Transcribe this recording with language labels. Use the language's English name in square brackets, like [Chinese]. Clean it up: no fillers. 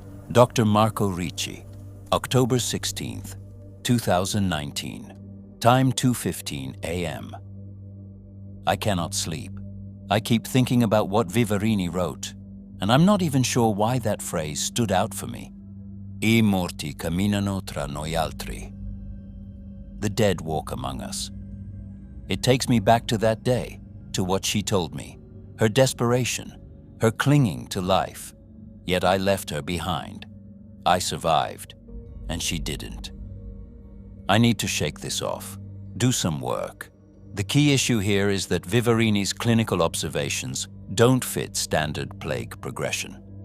[English] Dr. Marco Ricci, October 16th, 2019. Time 2:15 a.m. I cannot sleep. I keep thinking about what Vivarini wrote, and I'm not even sure why that phrase stood out for me. [Italian] I morti camminano tra noi altri. [English] The dead walk among us. It takes me back to that day, to what she told me, her desperation, her clinging to life. Yet I left her behind. I survived, and she didn't. I need to shake this off, do some work. The key issue here is that Vivarini's clinical observations don't fit standard plague progression.